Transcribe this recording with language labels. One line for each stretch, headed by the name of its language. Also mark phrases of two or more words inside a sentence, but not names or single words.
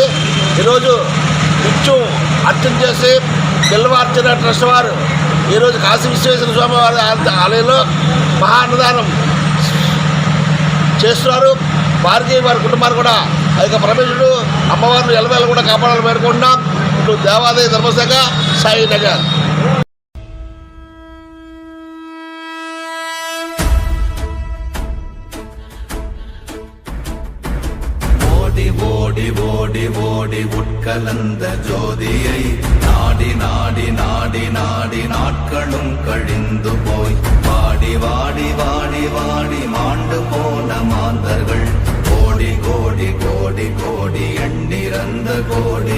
Telugu: ఈరోజు నిత్యం అర్చన చేసి బిల్వార్చన ట్రస్ట్ వారు ఈరోజు కాశీ విశ్వేశ్వర స్వామి వారి ఆలయంలో మహా అన్నదానం చేస్తున్నారు. వారికి వారి కుటుంబాన్ని కూడా ఆ యొక్క పరమేశ్వరుడు అమ్మవారిని ఎలవేళ కూడా కాపాడాలని పేర్కొంటున్నాం. ఇప్పుడు దేవాదాయ ధర్మశాఖ, సాయినగర్.
Tamil: ஓடி ஓடி ஓடி உட்கலந்த ஜோதியை நாடி நாடி நாடி நாடி நாட்களும் கழிந்து போய் வாடி வாடி வாடி வாடி மாண்டு போன மாந்தர்கள் கோடி கோடி கோடி கோடி எண்ணிறந்த கோடி.